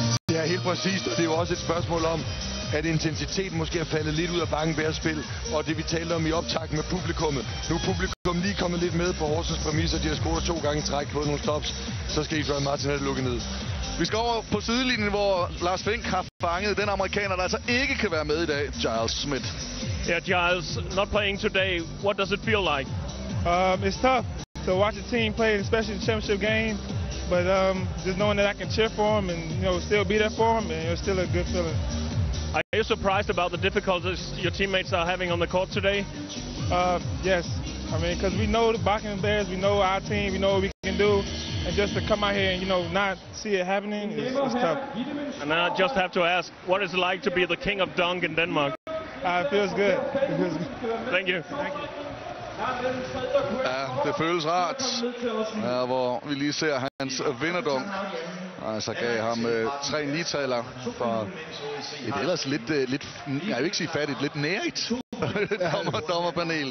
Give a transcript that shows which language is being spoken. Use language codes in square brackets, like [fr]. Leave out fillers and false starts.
[da] Ja, helt præcist, og det er jo også et spørgsmål om, at intensiteten måske er faldet lidt ud af Bakken Bears spil, og det vi talte om i optakt med publikummet. Nu er publikum lige kommet lidt med på Horsens præmisser, de har scoret 2 gange træk på nogle stops, så skal Israel Martin have det lukket ned. Vi skal over på sidelinjen, hvor Lars Fink har fanget den amerikaner, der altså ikke kan være med i dag, Giles Smith. [en] Yeah, Giles, not playing today. What does it feel like? It's tough to watch a team play, especially in the championship game. But just knowing that I can cheer for them and still be there for them, and it's still a good feeling. Are you surprised about the difficulties your teammates are having on the court today? Yes. I mean, because we know the Bakken Bears, we know our team, we know what we can do, and just to come out here and not see it happening, it's tough. And I just have to ask, what is it like to be the king of dunk in Denmark? It feels good. Thank you. [da] Ja, det føles rart, ja, hvor vi lige ser hans vinderdunk. Altså gav ham 3 nitaler for et ellers lidt, jeg vil ikke sige fattigt, lidt nærigt dommerpanel.